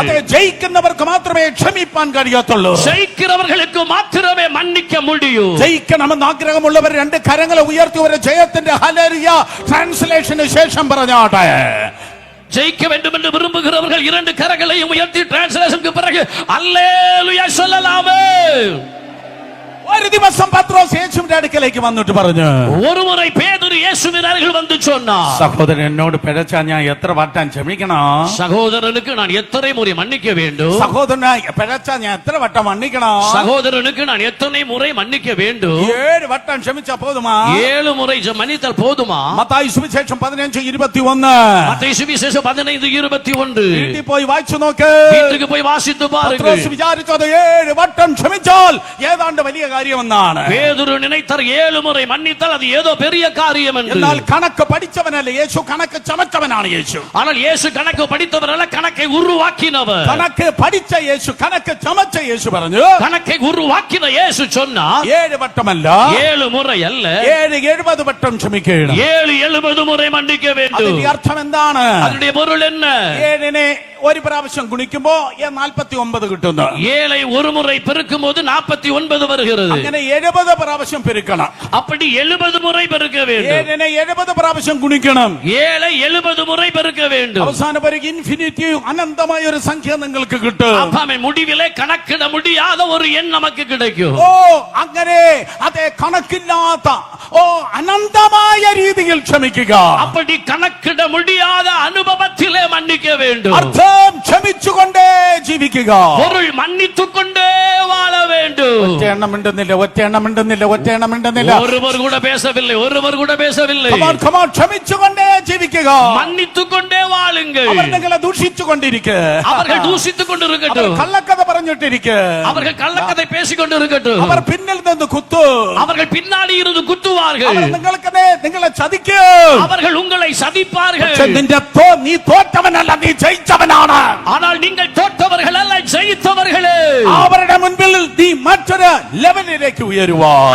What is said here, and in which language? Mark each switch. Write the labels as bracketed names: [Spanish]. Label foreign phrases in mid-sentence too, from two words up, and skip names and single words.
[Malayalam] അതെ, ജയിക്കുന്നവർക്ക് മാത്രമേ ക്ഷമിപ്പാൻ കഴിയത്തുള്ളൂ. [Tamil] ஜெயிக்கிறவர்களுக்கு மாத்திரமே மன்னிக்க முடியும். [Malayalam] ജയിക്കണമെന്ന് ആഗ്രഹമുള്ളവർ രണ്ട് കരങ്ങളെ ഉയർത്തി ഒരു ജയത്തിന്റെ ഹല്ലേലൂയ ട്രാൻസ്ലേഷന് ശേഷം പറഞ്ഞാട്ടെ. [Tamil] ஜெயிக்க வேண்டும் என்று விரும்புகிறவர்கள் இரண்டு கரங்களையும் உயர்த்தி டிரான்ஸ்லேஷனுக்கு பிறகு அல்லேலூயா சொல்லலாமே. [Malayalam] ഒരു ദിവസം പത്രോസ് യേശുവിന്റെ അടുക്കലേക്ക് വന്നിട്ട് പറഞ്ഞു, [Tamil] ஒரு முறை பேதுரு இயேசுவின் அருகில் வந்து சொன்னார், [Malayalam] സഹോദരൻ എന്നോട് പിഴച്ചാൽ ഞാൻ എത്ര വട്ടം ക്ഷമിക്കണം? [Tamil] சகோதரனுக்கு நான் எத்தனை முறை மன்னிக்க வேண்டும்? [Malayalam] സഹോദരനെ പിഴച്ചാൽ ഞാൻ എത്ര വട്ടം മன்னிക്കണം? [Tamil] சகோதரனுக்கு நான் எத்தனை முறை மன்னிக்க வேண்டும்? [Malayalam] 7 വട്ടം ക്ഷമിച്ചാ പോതുമാ? [Tamil] 7 முறை மன்னித்தால் போதுமா? [Malayalam] മത്തായി സുവിശേഷം 15:21. [Tamil] மத்தேயு சுவிசேஷம் 15:21. [Malayalam] വീട്ടിൽ പോയി വായിച്ചു നോക്ക്. [Tamil] வீட்டுக்கு போய் வாசித்து பாருங்கள். [Malayalam] പത്രോസ് വിചാരിച്ചത് 7 വട്ടം ക്ഷമിച്ചാൽ ഏതാണ്ട് വലിയ കാര്യമെന്നാണ്. [Tamil] பேதுரு நினைத்தார் 7 முறை மன்னித்தால் அது ஏதோ பெரிய காரியம் என்று. [Malayalam] എന്നാൽ കണക്ക് പഠിച്ചവനല്ല യേശു, കണക്ക് ചമച്ചവനാണ് യേശു. [Tamil] ஆனால் இயேசு கணக்கு படித்தவர் அல்ல, கணக்கை உருவாக்கினவர். [Malayalam] കണക്ക് പഠിച്ച യേശു, കണക്ക് ചമച്ച യേശു പറഞ്ഞു, [Tamil] கணக்கை உருவாக்கின இயேசு சொன்னார் [Malayalam] 7 വട്ടമല്ല, [Tamil] 7 முறை அல்ல, [Malayalam] 70 വട്ടം ക്ഷമിക്കണം. [Tamil] 70 முறை மன்னிக்க வேண்டும். [Malayalam] അതിന്റെ അർത്ഥം എന്താണ്? [Tamil] அதனுடைய பொருள் என்ன? [Malayalam] 7നെ ഒരു പ്രാവശ്യം ഗുണിക്കുമ്പോ 49 കിട്ടുന്നു. [Tamil] 7 ஒரு முறை பெருக்கும் போது 49 வருகிறது. [Malayalam] അങ്ങനെ 70 പ്രാവശ്യം പെരുക്കണം. [Tamil] அப்படி 70 முறை பெருக்க வேண்டும். [Malayalam] 7നെ 70 പ്രാവശ്യം ഗുണിക്കണം. [Tamil] 7 70 முறை பெருக்க வேண்டும். [Malayalam] അവസാനം ഒരു ഇൻഫിനിറ്റി, അനന്തമായ ഒരു സംഖ്യ നിങ്ങൾക്ക് കിട്ടും. [Tamil] அப்பமே முடிவிலே கணக்கிட முடியாத ஒரு எண் நமக்கு கிடைக்கும். [Malayalam] ഓ, അങ്ങനെ അതേ കണക്കില്ലാത്ത, ഓ അനന്തമായ രീതിയിൽ ക്ഷമിക്കുക. [Tamil] அப்படி கணக்கிட முடியாத அனுபவத்திலே மன்னிக்க வேண்டும். [Malayalam] അർത്ഥം ക്ഷമിച്ചുകൊണ്ടേ ജീവിക്കുക. [Tamil] பொருள் மன்னித்துக் கொண்டே வாழ வேண்டும். [Malayalam] ഒറ്റ എണ്ണം മിണ്ടുന്നില്ല, ഒറ്റ എണ്ണം മിണ്ടുന്നില്ല, ഒറ്റ എണ്ണം മിണ്ടുന്നില്ല. [Tamil] ஒருவர் கூட பேசவில்லை, ஒருவர் கூட பேசவில்லை. [English] Come on, [Malayalam] ക്ഷമിച്ചുകൊണ്ടേ ജീവിക്കുക. [Tamil] மன்னித்துக் கொண்டே வாழுங்கள். [Malayalam] അവർ നിങ്ങളെ ദൂഷിച്ചുകൊണ്ടിരിക്കുക. [Tamil] அவர்கள் தூசித்துக் கொண்டிருக்கட்டும். [Malayalam] കള്ളക്കഥ പറഞ്ഞിട്ടിരിക്കുക. [Tamil] அவர்கள் கள்ளக்கதை பேசிக் கொண்டிருக்கட்டும். [Malayalam] അവർ പിന്നിൽ നിന്ന് കുത്തു. [Tamil] அவர்கள் பின்னாடி இருந்து குத்துவார்கள். [Malayalam] അവർ നിങ്ങളെ ചതിക്കും. [Tamil] அவர்கள் உங்களை சதிப்பார்கள். [Malayalam] നീ തോറ്റവനല്ല, നീ ജയിച്ചവനാണ്. [Tamil] ஆனால் நீங்கள் தோற்றவர்கள் அல்ல, ஜெயித்தவர்களே. [Malayalam] അവരുടെ മുൻപിൽ നീ മറ്റൊരു ലെവലിലേക്ക് ഉയരുവാൻ,